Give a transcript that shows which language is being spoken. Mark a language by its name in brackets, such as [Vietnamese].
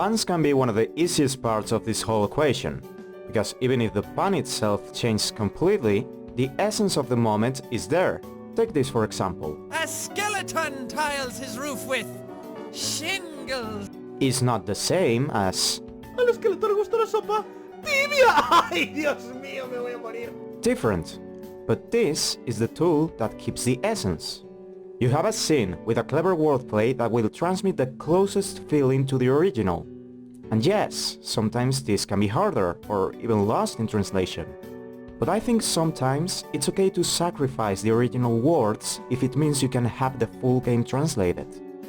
[English] Puns can be one of the easiest parts of this whole equation, because even if the pun itself changes completely, the essence of the moment is there. Take this for example. A skeleton tiles his roof with shingles. Is not the same as [Spanish] Al esqueleto le gusta la sopa tibia. Ay, Dios mío, me voy a morir. [English] Different. But this is the tool that keeps the essence. You have a scene with a clever wordplay that will transmit the closest feeling to the original. And yes, sometimes this can be harder or even lost in translation. But I think sometimes it's okay to sacrifice the original words if it means you can have the full game translated.